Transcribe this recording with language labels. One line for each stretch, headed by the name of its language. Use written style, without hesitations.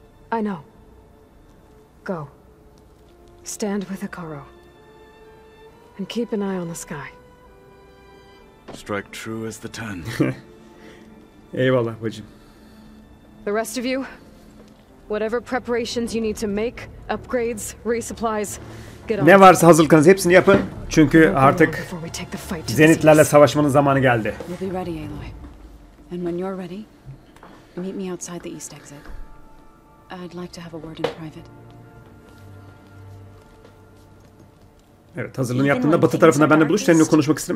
English: I know. Go. Stand with Hikaru. And keep an eye on the sky. Strike true as the 10.
Turkish: Eyvallah bacım.
English: The rest of you, whatever preparations you need to make, upgrades, resupplies, get on.
Turkish: Ne varsa hazırlıklarınız hepsini yapın. Çünkü artık Zenitlerle savaşmanın zamanı geldi.
English: We'll be ready, Aloy. And when you're ready, meet me outside the east exit. I'd like to have a word in private.
Turkish: Evet, hazırlığını yaptığında batı tarafında benimle buluş. Seninle konuşmak istedim.